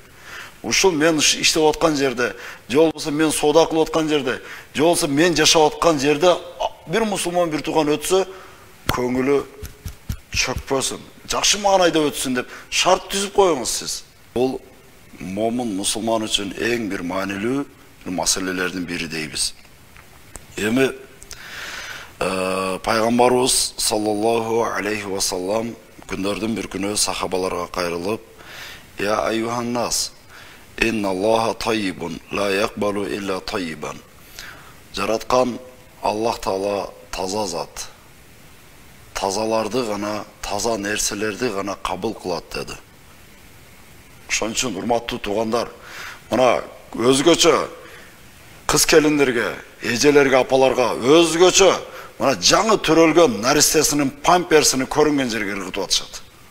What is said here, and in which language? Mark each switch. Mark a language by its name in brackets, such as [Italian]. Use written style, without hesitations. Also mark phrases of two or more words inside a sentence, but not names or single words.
[Kyrgyz] Ушул мен иштеп аткан жерде, же болбосо мен соода кылып аткан жерде, же болбосо мен жашап аткан жерде бир мусулман бир тууган өтсө, көңүлү чөкпөсүн, жакшы маанайда өтсүн деп шарт түзүп коюңуз сиз. Бул момун мусулман үчүн эң бир маанилүү маселелердин бири дейбиз. Эми пайгамбарыбыз [Arabic] صلى الله عليه وسلم [Kyrgyz] күндөрдүн бир күнү сахабаларга кайрылып: [Arabic] "يا أيها الناس إن الله طيب لا يقبل إلا طيبا." [Kyrgyz] Жараткан Аллах Таала таза зат. Тазаларды гана, таза нерселерди гана кабыл кылат деди. Ошон үчүн урматтуу туугандар, мына өзгөчө кыз келиндерге, эжелерге, апаларга өзгөчө мына жаңы төрөлгөн наристесинин памперсini көрүнгөн жерге ыргытып атышат.